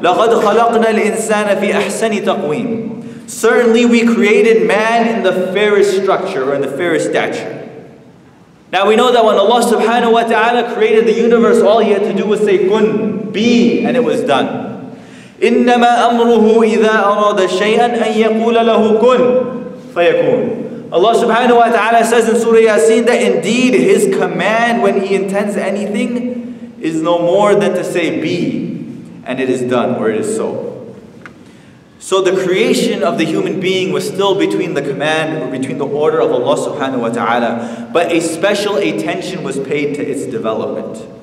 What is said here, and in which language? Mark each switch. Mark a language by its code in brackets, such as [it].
[ar] لَقَدْ خَلَقْنَا الْإِنسَانَ فِي أَحْسَنِ تَقْوِيمٍ. [en] Certainly we created man in the fairest structure, or in the fairest stature. Now we know that when Allah subhanahu wa ta'ala created the universe, all He had to do was say kun, be, and it was done. [ar] إِنَّمَا أَمْرُهُ إِذَا أَرَادَ شَيْئًا أَن يَقُولَ لَهُ كُن فَيَكُونَ. [en] Allah subhanahu wa ta'ala says in Surah Yasin that indeed His command when He intends anything is no more than to say be, and it is done, or it is so. So the creation of the human being was still between the command, or between the order of Allah subhanahu wa ta'ala, but a special attention was paid to its development.